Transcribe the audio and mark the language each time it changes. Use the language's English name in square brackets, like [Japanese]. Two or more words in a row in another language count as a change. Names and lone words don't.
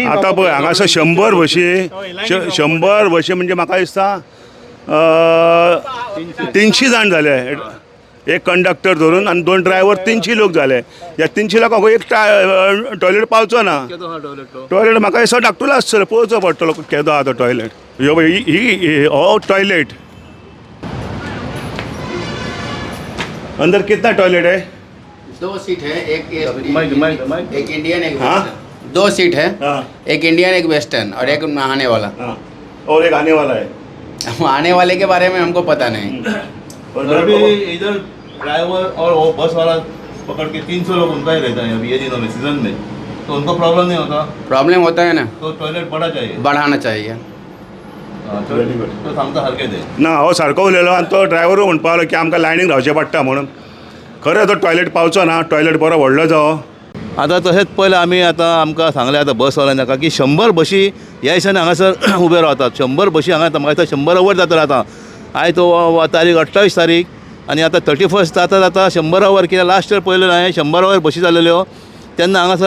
[Konkani] आतां पळय हांगासर 100 बशी म्हणजे म्हाका दिसता 300 जाण जाले एक कंडक्टर धरून आनी 2 ड्रायव्हर 300 लोक जाले ह्या 300 लोकांक एक टॉयलेट पावचो ना टॉयलेट म्हाका दिसता धाकटुलो आसतलो पळोवचो पडटलो केदो आहा तो टॉयलेट ही हो टॉयलेट [Hindi] अंदर कितना टॉयलेट है 2 सीट है एक इंडियन एक हाँ? वेस्टर्न 2 सीट है हाँ। एक इंडियन एक वेस्टर्न और एक नहाने वाला और एक आने वाला है आने वाले के बारे में हमको पता नहीं अभी इधर ड्राइवर और वो बस वाला पकड़ के 300 लोग उनका ही रहता है अभी ये दिनों में सीजन में तो उनको प्रॉब्लम नहीं होता प्रॉब्लम होता है ना तो टॉयलेट बड़ा चाहिए बढ़ाना चाहिए [Konkani] तो सांगता सारके ते ना हो सारको उलयलो आनी तो ड्रायव्हरूय म्हणपा लागलो की आमकां लायनीक रावचें पडटा म्हणून खरें तो टॉयलेट पावचो ना टॉयलेट बरो व्हडलो जावो आतां तशेंच पयलें आमी आतां आमकां सांगलें आतां बसवाल्यान नाका की 100 बशी ह्या दिसांनी हांगासर उबे रावतात 100 बशी हांगा म्हाका दिसता 100 ओवर जातलो आतां आयज तो तारीख 28 तारीख आनी आतां 31 जाता 100 ओवर कित्याक [English] last year [Konkani] पयलें हांवें 100 ओवर बशी जाल्ल्यो तेन्ना हांगासर